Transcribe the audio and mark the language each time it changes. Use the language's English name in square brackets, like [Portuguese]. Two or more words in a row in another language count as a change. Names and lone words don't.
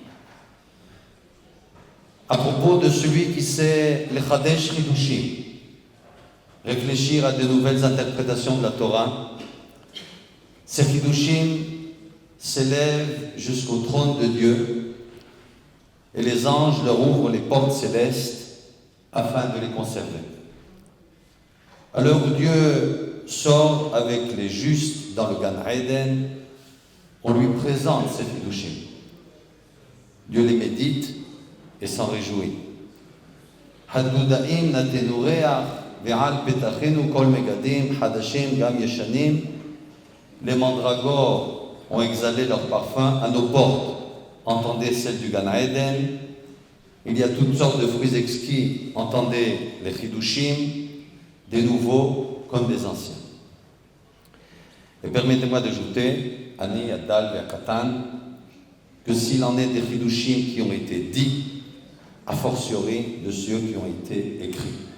[French] À propos de celui qui sait les [Hebrew] חדש חידושים, [French] réfléchir à de nouvelles interprétations de la Torah, ces Chidushim s'élèvent jusqu'au trône de Dieu et les anges leur ouvrent les portes célestes afin de les conserver. À l'heure où Dieu sort avec les justes dans le Gan Eden, on lui présente ces Chidushim. Dieu les médite et s'en réjouit. [Hebrew] הדודאים נתנו ריח ועל פתחנו כל מגדים חדשים גם ישנים. [French] Les mandragores ont exhalé leur parfum à nos portes. Entendez celle du Gan Eden il y a toutes sortes de fruits exquis, entendez les chidushim, des nouveaux comme des anciens. Et permettez-moi d'ajouter, [Hebrew] אני, הדל [French] et Akatan, que s'il en est des chidushim qui ont été dits, a fortiori de ceux qui ont été écrits.